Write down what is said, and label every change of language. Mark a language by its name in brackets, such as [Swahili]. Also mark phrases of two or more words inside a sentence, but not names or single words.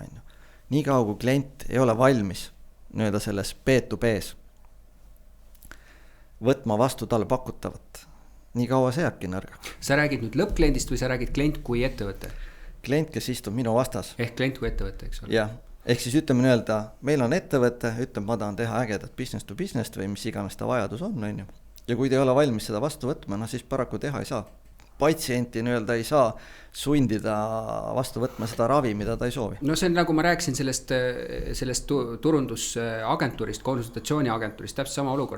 [Estonian] Nii kaua, kui klient ei ole valmis nii-öelda selles B2B's võtma vastu talle pakutavat, nii kaua see jääbki nõrga. Sa räägid nüüd lõppkliendist või sa räägid klient kui ettevõte? Klient, kes istub minu vastas. Ehk klient kui ettevõte, eks ole? Jah. Ehk siis ütleme nii-öelda, meil on ettevõte, ütleb, ma tahan teha ägedat [English] business to business [Estonian] või mis iganes ta vajadus on. Ja kui te ei ole valmis seda vastu võtma, siis paraku teha ei saa. Patsienti nii-öelda ei saa sundida vastu võtma seda ravi, mida ta ei soovi. No see on nagu ma rääkisin sellest turundusagentuurist, konsultatsiooniagentuurist, täpselt sama olukord.